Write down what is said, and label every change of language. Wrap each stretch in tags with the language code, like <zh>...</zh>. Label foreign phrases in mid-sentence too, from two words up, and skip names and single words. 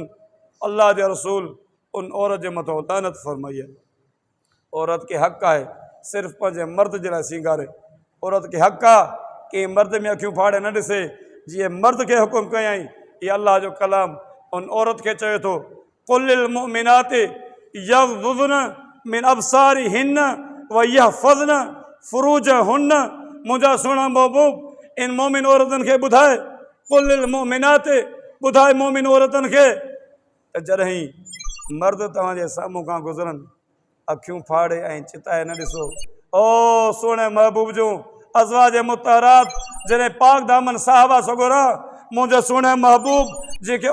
<sd>अल्लाह जे रसूल उन औरत जे मथां लानत फरमाई आहे। औरत खे हक़ आहे सिर्फ़ु पंहिंजे मर्द जे लाइ श्रंगारे, औरत खे हक़ आहे कि मर्द में अखियूं फाड़े न ॾिसे। जीअं मर्द खे हुकुम कयई, इहा अल्लाह जो कलाम उन औरत खे चए थो,</sd> <ar>قل للمؤمنات يغضضن من أبصارهن ويحفظن فروجهن,</ar> <sd>मुंहिंजा सुहिणा महबूब इन मोमिन औरतुनि खे ॿुधाए,</sd> <ar>قل للمؤمنات</ar> <sd>ॿुधाए मोमिन औरतुनि खे त जॾहिं मर्द तव्हांजे साम्हूं खां गुज़रनि, अखियूं फाड़े ऐं चिताए न ॾिसो। ओ सुहिणे महबूब जूं अज़वाज मुतहरात, जॾहिं पाक दामन साहबा सगोरा, मुंहिंजे सुहिणे महबूब जेके</sd>